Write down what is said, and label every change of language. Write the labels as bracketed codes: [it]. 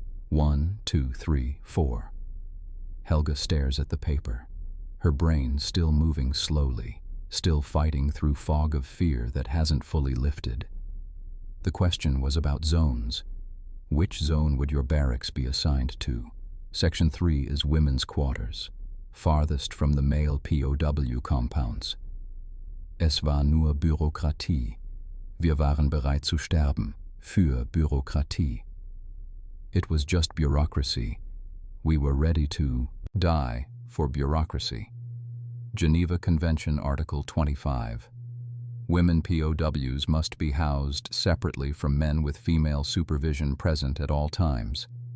[en] 1, 2, 3, 4. Helga stares at the paper, her brain still moving slowly, still fighting through fog of fear that hasn't fully lifted. The question was about zones. Which zone would your barracks be assigned to? Section 3 is women's quarters, farthest from the male POW compounds. [de] Es war nur Bürokratie. Wir waren bereit zu sterben, für Bürokratie. [en] It was just bureaucracy. We were ready to die for bureaucracy. Geneva Convention Article 25. Women POWs must be housed separately from men with female supervision present at all times.